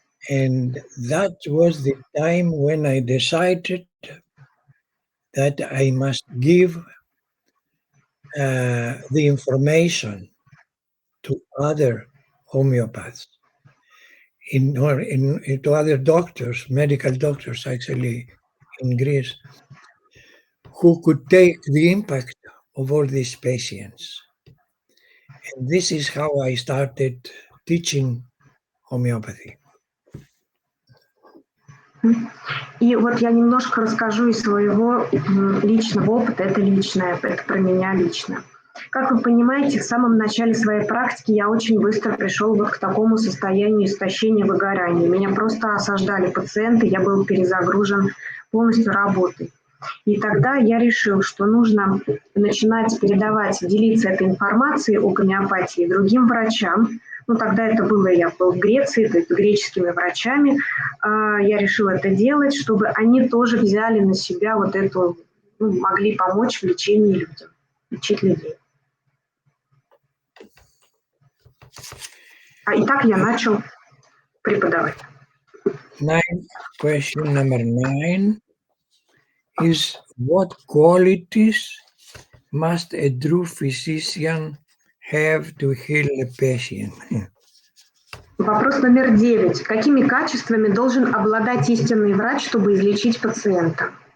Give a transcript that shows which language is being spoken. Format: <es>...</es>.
<en>And that was the time when I decided that I must give the information to other homeopaths, to other doctors, medical doctors actually in Greece, who could take the impact of all these patients. And this is how I started teaching homeopathy.</en> <ru>И вот я немножко расскажу из своего личного опыта. Это личное, это про меня лично. Как вы понимаете, в самом начале своей практики я очень быстро пришел вот к такому состоянию истощения, выгорания. Меня просто осаждали пациенты, я был перезагружен полностью работой. И тогда я решил, что нужно начинать передавать, делиться этой информацией о гомеопатии другим врачам. Ну, тогда это было, я был в Греции, то есть с греческими врачами. Я решила это делать, чтобы они тоже взяли на себя вот эту, могли помочь в лечении людям, лечить людей. И так я начал преподавать.</ru> <en>Question number 9 is, what qualities must a true physician have to heal a patient?</en> <ru>Вопрос номер 9. Какими качествами должен обладать истинный врач, чтобы излечить пациента?</ru>